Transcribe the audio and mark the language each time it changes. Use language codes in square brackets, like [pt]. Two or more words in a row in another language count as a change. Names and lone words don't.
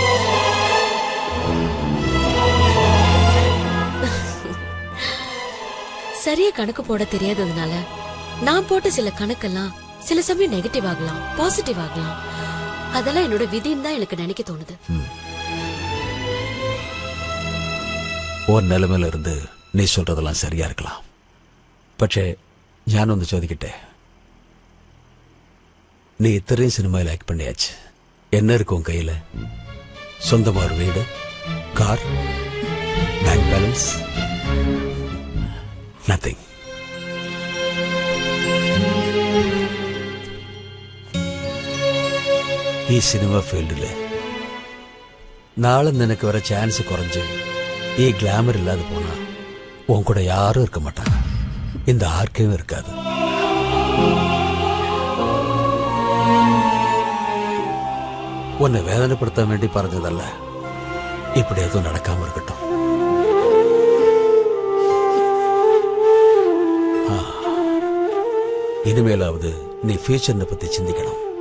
[ta] சரியா கணக்கு போட தெரியாததுனால நான் போட்ட சில கணக்கெல்லாம் சில சமயம் நெகட்டிவ் ஆகலாம், பாசிட்டிவ் ஆகலாம். அதெல்லாம் என்னோட விதின்னு தான் எனக்கு நினைக்க தோணுது. ஒரு நிலைமையில இருந்து நீ சொல்றதெல்லாம் சரியா இருக்கலாம். [ml] പക്ഷേ ഞാനൊന്ന് ചോദിക്കട്ടെ, [ta] நீ இத்தனையும் சினிமாவில் ஆக்ட் பண்ணியாச்சு, என்ன இருக்கும் உன் கையில? சொந்தமா ஒரு வீடு, கார், [en] bank balance? [ml] നത്തിങ്. ഈ സിനിമ ഫീൽഡില് നാളെ നിനക്ക് വരെ ചാൻസ് കുറഞ്ഞ് [ta] ഈ கிளாமர் இல்லாத போனா உன் கூட யாரும் இருக்க மாட்டாங்க, இந்த ஆர்க்கையும் இருக்காது. உன்னை வேதனைப்படுத்த வேண்டி പറഞ്ഞതല്ല, இப்படி எதுவும் நடக்காம இருக்கட்டும். இனிமேலாவது நீ ஃபியூச்சர்னை பத்தி சிந்திக்கணும்.